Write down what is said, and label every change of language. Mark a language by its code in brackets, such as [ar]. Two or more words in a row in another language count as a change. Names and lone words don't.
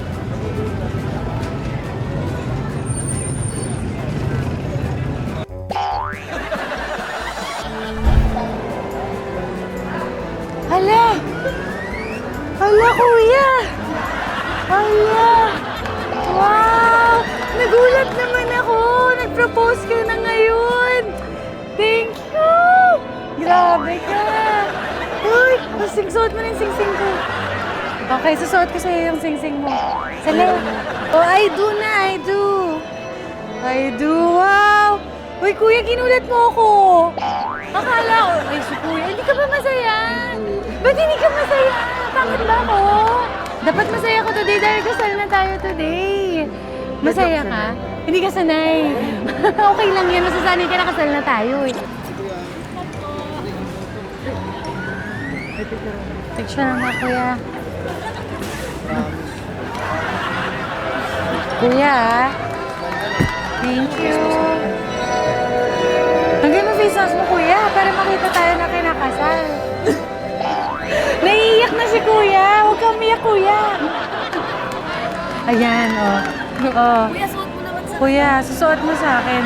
[tl] Hala! Hala, kuya! Hala! Wow! Nagulat naman ako! Nag-propose ka na ngayon! [en] Thank you! [tl] Grabe ka! Uy! Suot mo na yung sing-sing ko. Okay, susuot ko sa'yo yung sing-sing mo. Salamat. [en] Oh, I do na, I do. I do, wow! [tl] Uy, kuya, ginulat mo ako. Akala ko, ay, si kuya, hindi ka ba masaya? Ba't hindi ka masaya? Pangit ba ako? Dapat masaya ko today dahil kasal na tayo today. Masaya ka? Hindi ka sanay. Okay lang yan, masasanay ka na kasal na tayo eh. Picture naman, kuya. Kuya, [en] thank you. [tl] Hanggang mo [en] face mask [tl] mo, kuya, para makita tayo na kinakasal. Naiiyak na si kuya. Huwag kang umiyak, kuya. Ayan, oh. Oh. Kuya, suot mo naman sa kuya, susuot mo sa akin.